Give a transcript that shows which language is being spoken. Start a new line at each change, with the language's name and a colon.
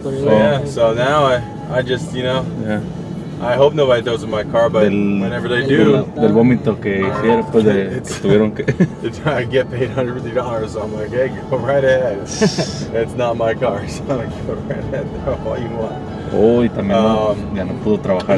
English: Yeah, so now I just, I hope nobody throws in my car, but whenever they do,
Spanish: del vómito que hicieron, pues que tuvieron que.
English: I get paid $150, so I'm like, hey, go right ahead. It's not my car, so I'm like, go right ahead, throw all you want.
Spanish: Oh, y también ya no pudo trabajar.